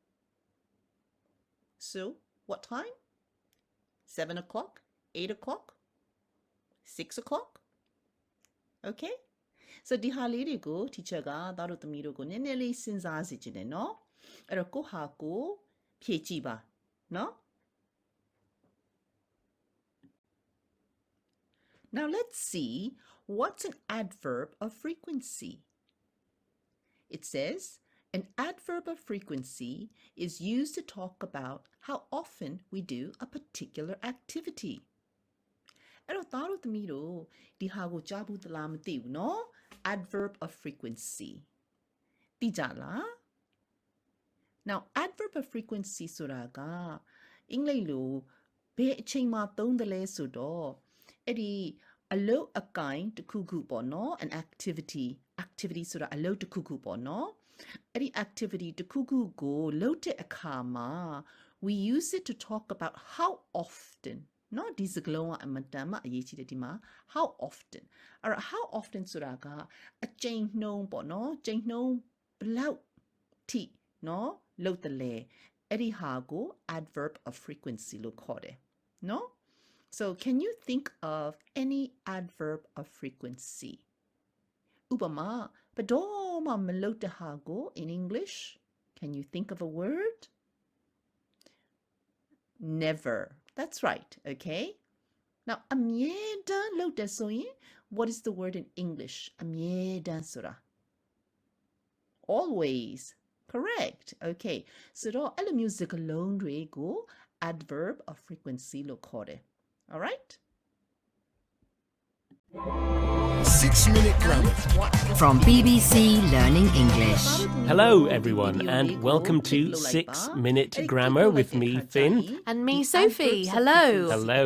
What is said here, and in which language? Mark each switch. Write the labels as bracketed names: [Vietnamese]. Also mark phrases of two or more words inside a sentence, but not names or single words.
[English] so what time 7 o'clock 8 o'clock 6 o'clock okay so [Burmese] ဒီဟာလေးတွေကို teacher ကသားတို့သမီးတို့ကိုနည်းနည်းလေးစဉ်းစားစေချင်တယ်နော်အဲ့တော့ကိုဟာကိုဖြည့်ကြည့်ပါနော် [English] now let's see what's an adverb of frequency it says an adverb of frequency is used to talk about how often we do a particular [Burmese] activity အဲ့တော့သားတို့သမီးတို့ဒီဟာကိုကြားဘူးသလားမသိဘူးနော် [English] adverb of frequency [Burmese] သိကြလား [English] now adverb of frequency [Burmese] ဆိုတာကအင်္ဂလိပ်လိုဘယ်အချိန်မှာသုံးတယ်လဲဆိုတော့အဲ့ဒီအလုပ်အကိုင်တစ်ခုခု ပေါ့နော် [English] an activity [Burmese] ဆိုတာအလုပ်တစ်ခုခုပေါ့နော်အဲ့ဒီ activity တစ်ခုခုကိုလုပ်တဲ့အခါမှာ [English] we use it to talk about how often [Burmese] နော်ဒီစကားလုံးကအမတန်မှအရေးကြီးတယ်ဒီမှာ [English] how often [Burmese] အဲ့တော့ [English] how often [Burmese] ဆိုတာကအကြိမ်နှုန်းပေါ့နော်ကြိမ်နှုန်းဘယ်လောက်ထိနော်လုပ်တယ်လဲအဲ့ဒီဟာကို [English] adverb of frequency [Burmese] လို့ခေါ်တယ်နော် [English] so can you think of any adverb of frequency [Burmese] ဥပမာဘယ်တော့မှမလုပ်တဲ့ဟာကို [English] in English can you think of a word never that's right okay now [Burmese] အမြဲတမ်းလုပ်တယ်ဆိုရင် [English] what is the word in English [Burmese] အမြဲတမ်းဆိုတာ [English] always correct okay [Burmese] ဆိုတော့အဲ့လိုမျိုးစကားလုံးတွေကို [English] adverb of frequency [Burmese] လို့ခေါ်တယ် [English] all right 6-minute grammar from BBC Learning English. Hello, everyone, and welcome to 6-Minute Grammar with me, Finn. And me, Sophie. Hello. Hello.